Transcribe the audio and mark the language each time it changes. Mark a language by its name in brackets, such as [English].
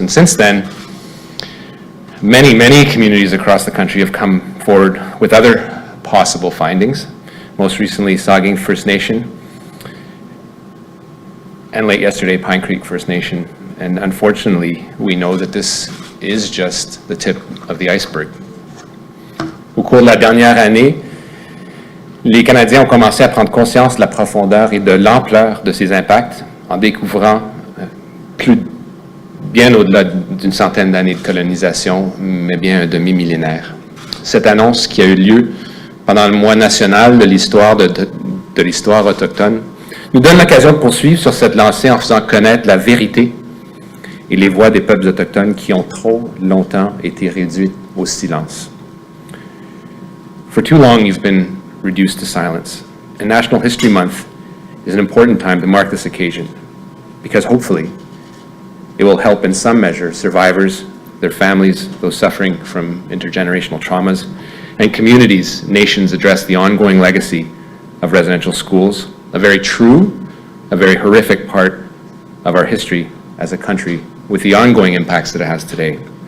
[English] And since then, many communities across the country have come forward with other possible findings, most recently Saugeen First Nation, and late yesterday Pine Creek First Nation. And unfortunately, we know that this is just the tip of the iceberg. [French] Au cours de la dernière année, les Canadiens ont commencé à prendre conscience de la profondeur et de l'ampleur de ces impacts en découvrant bien au-delà d'une centaine d'années de colonisation, mais bien un demi-millénaire. Cette annonce qui a eu lieu pendant le mois national de l'histoire de l'histoire autochtone nous donne l'occasion de poursuivre sur cette lancée en faisant connaître la vérité et les voix des peuples autochtones qui ont trop longtemps été réduites au silence. [English] For too long, you've been reduced to silence. And National History Month is an important time to mark this occasion, because hopefully it will help in some measure survivors, their families, those suffering from intergenerational traumas, and communities, nations address the ongoing legacy of residential schools, a very true, a very horrific part of our history as a country with the ongoing impacts that it has today.